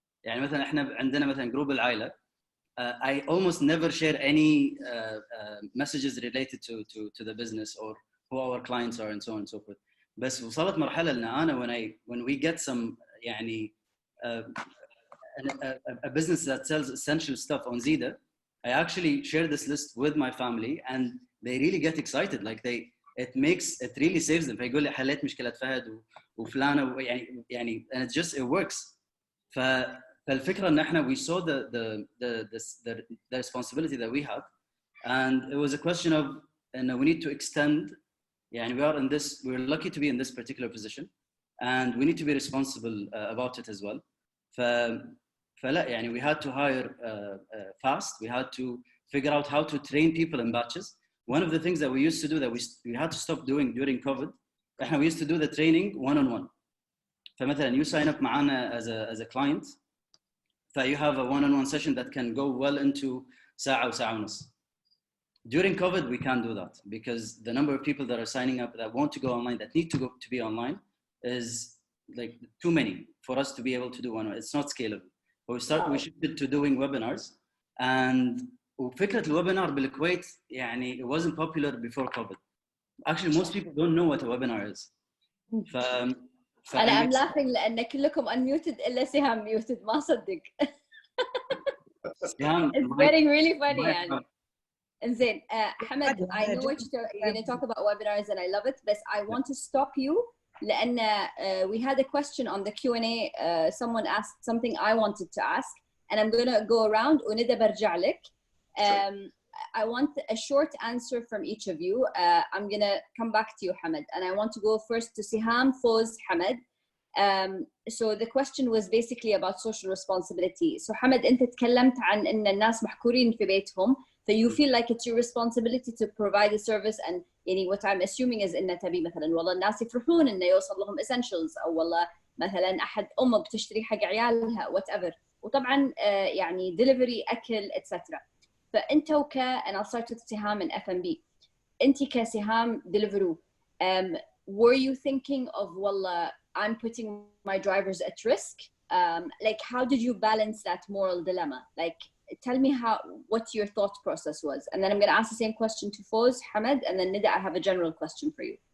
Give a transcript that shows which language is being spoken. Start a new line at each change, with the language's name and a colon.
Arabic: يعني مثلا احنا عندنا مثلا جروب العائلة
English: I almost never share any messages related to the business or who our clients are and so on and so forth.
Arabic: بس وصلت مرحلة إن أنا
English: when we get some يعني a business that sells essential stuff on Zida, I actually share this list with my family and they really get excited, like it really saves them.
Arabic: فيقول لي حليت مشكلة فهد وفلانة يعني
English: and it works.
Arabic: فالفكرة إن إحنا
English: we saw the responsibility that we have, and it was a question of we need to extend. يعني we're lucky to be in this particular position, and we need to be responsible about it as well. فلا يعني we had to hire fast. We had to figure out how to train people in batches. One of the things that we used to do that we had to stop doing during COVID, we used to do the training one-on-one. فمثلا you sign up معنا as a client, you have a one-on-one session that can go well into
Arabic: ساعة وساعة ونص.
English: During COVID, we can't do that because the number of people that are signing up that want to go online, that need to be online, is like too many for us to be able to do one. It's not scalable. But we shifted to doing webinars, and
Arabic: وفكرة الويبينار بالكويت يعني
English: it wasn't popular before COVID. Actually, most people don't know what a webinar is. I'm laughing
Arabic: لأن كلكم
English: unmuted
Arabic: إلا سهام
English: muted
Arabic: ما صدق.
English: It's getting really funny يعني. Zain, Hamad, I know what you're going to talk about webinars and I love it, but I want to stop you لأن we had a question on the Q&A. Someone asked something I wanted to ask, and I'm going to go around
Arabic: وندى برجع لك.
English: I want a short answer from each of you. I'm going to come back to you, Hamad, and I want to go first to Siham, Foz, Hamad. So the question was basically about social responsibility.
Arabic: So Hamad, أنت تكلمت عن إن الناس محكورين في بيتهم.
English: So you feel like it's your responsibility to provide a service,
Arabic: and يعني
English: what I'm assuming is
Arabic: إن تبي مثلا والله الناس يفرحون إنه يوصل لهم essentials، أو والله مثلا أحد أمه بتشتري حق عيالها whatever، وطبعا يعني delivery أكل etc.
English: فأنت and I'll start with Siham in F&B.
Arabic: أنت كسهام
English: Deliveroo, were you thinking of والله I'm putting my drivers at risk? Like how did you balance that moral dilemma? Like tell me what your thought process was, and then I'm going to ask the same question to Foz, Hamad, and then Nida, I have a general question for you.